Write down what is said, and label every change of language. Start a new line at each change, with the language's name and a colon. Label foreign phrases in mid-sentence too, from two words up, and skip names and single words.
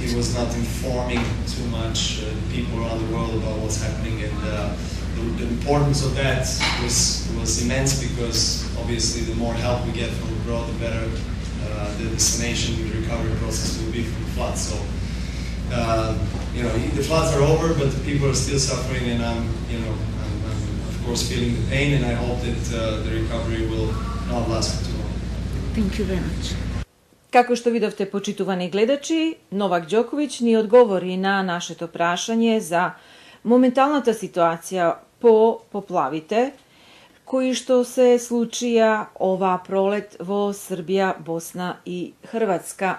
English: It was not informing too much people around the world about what's happening, and the importance of that was immense, because obviously the more help we get from abroad, the better the destination, the recovery process will be from the flood. So the floods are over, but the people are still suffering, and I'm of course feeling the pain, and I hope that the recovery will not last for too long. Thank you very much.
Macedonian: Како што видовте, почитувани гледачи, Новак Ѓоковиќ ни одговори на нашето прашање за моменталната ситуација по поплавите, кои што се случија оваа пролет во Србија, Босна и Хрватска.